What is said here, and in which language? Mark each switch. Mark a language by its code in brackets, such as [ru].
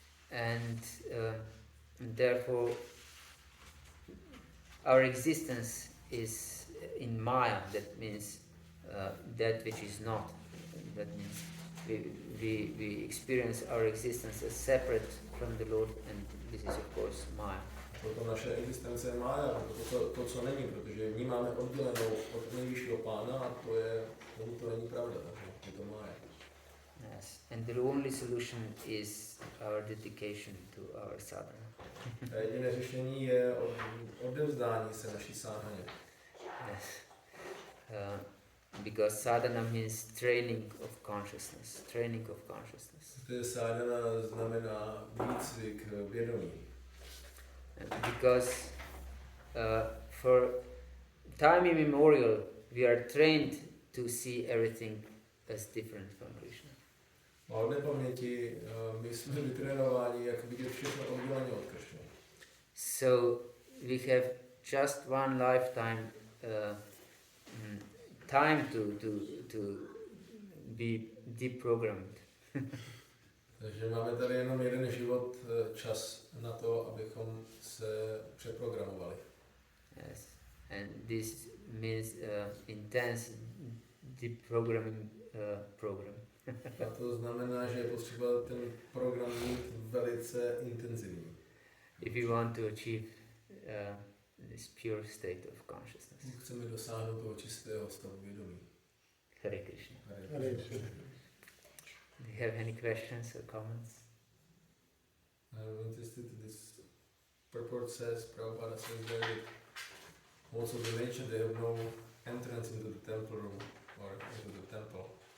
[en] And therefore our existence is in Maya, that means that which is not. That means we experience our existence as separate from the Lord, and this is of course Maya. [cs] Proto naše existence je mája, to, co není, protože vnímáme oddělenou od nejvyššího Pána a to není pravda, takže je to mája. [en] Yes, and the only solution is our dedication to our sadhana. [cs] A jediné řešení je odevzdání se naší sadhaně. [en] Yes. Because sadhana means training of consciousness. Training of consciousness. [cs] Sadhana znamená výcvik vědomí. [en] Because for time immemorial we are trained to see everything as different from Krishna. [cs] A od nepaměti my jsme vytrénováni, jak vidět všechno odděleně od Krishny. [en] So we have just one lifetime time to be deprogrammed. [cs] Takže máme tady jenom jeden život, čas na to, abychom se přeprogramovali. [en] Yes, and this means intense deprogramming program. [cs] A to znamená, že je potřeba ten program mít velice intenzivní. [en] If you want to achieve this pure state of consciousness. [cs] Chceme dosáhnout toho čistého stavu vědomí. [en] Hare Krishna. [cs] Hare Krishna. [en] Do you have any questions or comments? I'm interested in this purport says, Prabhupada says that also the nature they have no entrance into the temple room or into the temple.